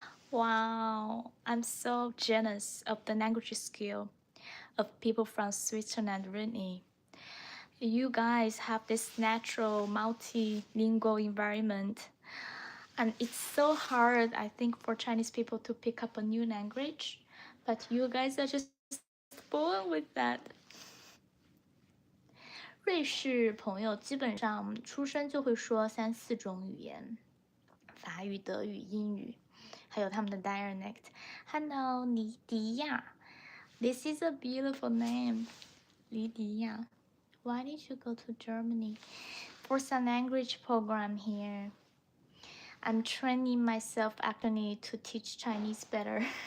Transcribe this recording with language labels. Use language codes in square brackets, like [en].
[en] Wow, I'm so jealous of the language skill of people from Switzerland, really. You guys have this natural multilingual environment, and it's so hard, I think, for Chinese people to pick up a new language, but you guys are just born with that. [zh] 瑞士朋友基本上出生就会说3、4种语言，法语、德语、英语，还有他们的 dialect。 [en] Hello，黎迪亚，This is a beautiful name，黎迪亚。 Why did you go to Germany for some language program here? I'm training myself actually to teach Chinese better.